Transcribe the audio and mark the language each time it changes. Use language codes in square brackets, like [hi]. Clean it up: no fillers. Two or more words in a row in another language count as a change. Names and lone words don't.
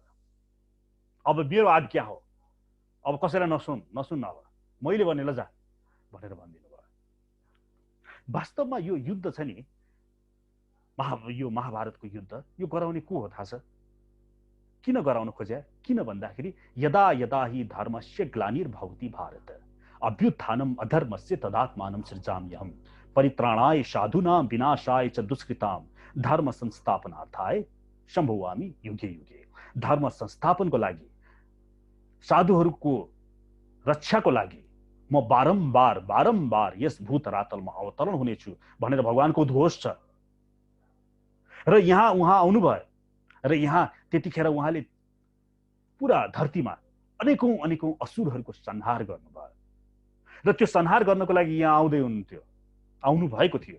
[ne] अब मेरो आज्ञा हो, अब कसैलाई नसुन, अब मैले भनेर जा भनेर भनिदिनु भयो। वास्तवमा यो युद्ध छ नि, यो महाभारतको युद्ध, यो गराउने को हो थाहा छ? किन गराउन खोज्या? किन भन्दाखेरि [sa] यदा यदा हि धर्मस्य ग्लानिर्भवति भारत अभ्युत्थानम् अधर्मस्य तदात्मानं सृजाम्यहम् परित्राणाय साधूनां विनाशाय च दुष्कृतां धर्म संस्थापनार्थाय सम्भवामि युगे युगे। [ne] धर्म संस्थापनको लागि, साधुहरूको रक्षाको लागि म बारम्बार बारम्बार यस भूत रातलमा अवतरण हुनेछु भनेर भगवानको उद्घोष छ। र यहाँ उहाँ आउनुभयो र यहाँ त्यतिखेर उहाँले पुरा धरतीमा अनेकौं अनेकौं असुरहरूको संहार गर्नुभयो र त्यो संहार गर्नको लागि यहाँ आउँदै हुनुहुन्थ्यो, आउनु भएको थियो।